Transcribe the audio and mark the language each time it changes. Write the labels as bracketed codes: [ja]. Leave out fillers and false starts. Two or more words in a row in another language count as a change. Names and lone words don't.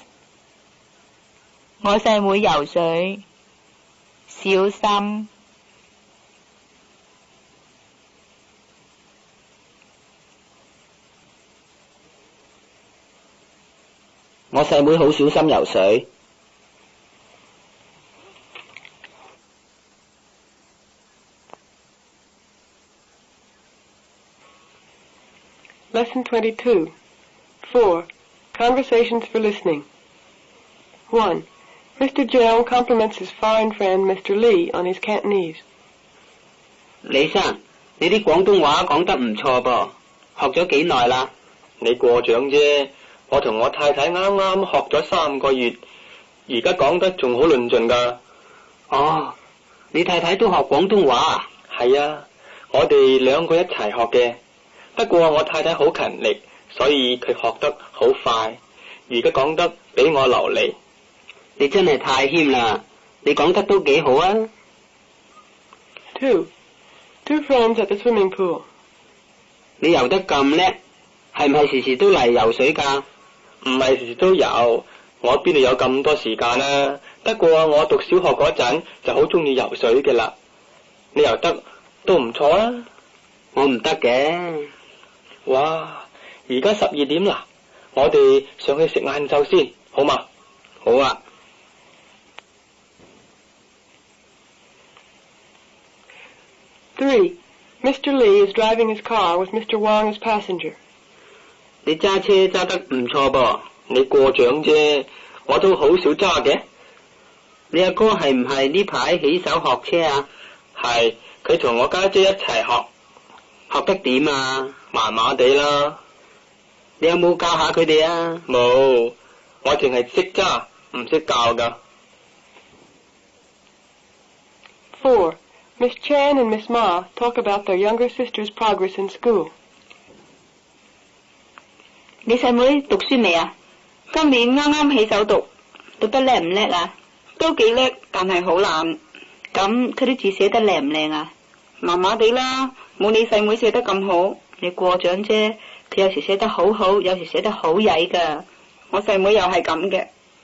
[yue] 我細妹游水小心。我細妹好小心游水。 [en] Lesson 22. 4. Conversations for listening. 1. Mr. Jeong compliments his foreign friend Mr. Lee on his Cantonese. [yue] 李生，你啲廣東話講得唔錯噃，學咗幾耐啦？你過獎啫，我同我太太啱啱學咗3個月，而家講得仲好論盡㗎。哦，你太太都學廣東話啊？係啊，我哋2個一齊學嘅。不過我太太好勤力，所以佢學得好快，而家講得比我流利。你真係太謙啦，你講得都幾好啊。 [en] 2. Two friends at the swimming pool. [yue] 你游得咁叻，係唔係時時都嚟游水㗎？唔係時時都游，我邊度有咁多時間啊？不過我讀小學嗰陣就好中意游水嘅啦。你游得都唔錯啊。我唔得嘅。哇！而家12點啦，我哋上去食晏晝先，好嘛？好啊。 [en] 3. Mr. Lee is driving his car with Mr. Wang as passenger. [yue] 你揸車揸得唔錯噃。你過獎啫，我都好少揸嘅。你阿哥係唔係呢排起手學車啊？係，佢同我家姐一齊學。學得點啊？麻麻地啦。你有冇教下佢哋啊？冇，我淨係識揸，唔識教㗎。 [en] 4. Miss Chan and Miss Ma talk about their younger sister's progress in school. [yue] 你細妹讀書未啊？今年啱啱起手讀，讀得叻唔叻啊？都幾叻，但係好懶。咁佢啲字寫得靚唔靚啊？麻麻地啦，冇你細妹寫得咁好。你過獎啫，佢有時寫得好好，有時寫得好曳㗎。我細妹又係咁嘅。